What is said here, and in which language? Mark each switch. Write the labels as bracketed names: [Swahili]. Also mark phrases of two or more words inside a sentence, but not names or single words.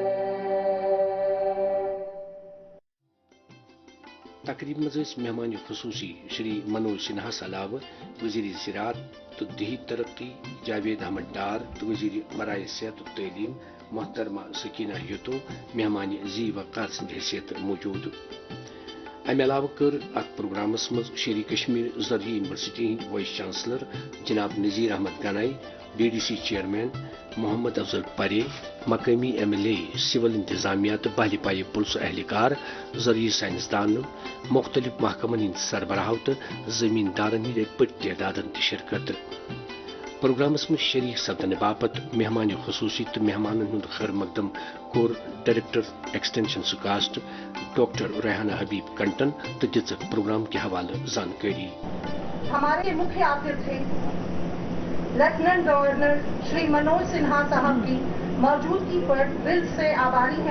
[Kashmiri] तकरीब मज मेहमान खसूसी श्री मनोज सिन्हा अलावा वजीर ज़राअत तो देही तरक्की जावेद अहमद डार तो वजीर मराए सेहत और तलीम मोहतरमा सकीना यतो मेहमान जी वक़ार सद हैसियत मौजूद। अमे अलावा कर अत प्रोग्रामस मज शेरी कश्मीर ज़रा यूनिवर्सिटी [English] Vice Chancellor [Kashmiri] जनाब नज़ीर अहमद गनाई, DDC चेयरमैन मोहम्मद अफजल परे, मकामी MLA सिविल इंतजामिया तो बहली पाए पुलिस एहलकार, ज़रिए साइंसदान, मुख्तलिफ महकमन हिंद सरबराह तो जमींदारन हिंद बड़ तदादन शिरकत। प्रोग्रामस में शरीक सपदन बापत मेहमान खसूसी तो मेहमान हूं खैर मकदम कोर [English] Director Extension [Kashmiri] सुकास्ट डॉक्टर रेहाना हबीब कंटन तो दित प्रोग्राम के हवाले जानकारी। [Hindi] हमारे मुख्य अतिथि थे [English] Lieutenant Governor [Hindi] श्री मनोज सिन्हा साहब की मौजूदगी पर दिल से आभारी हैं।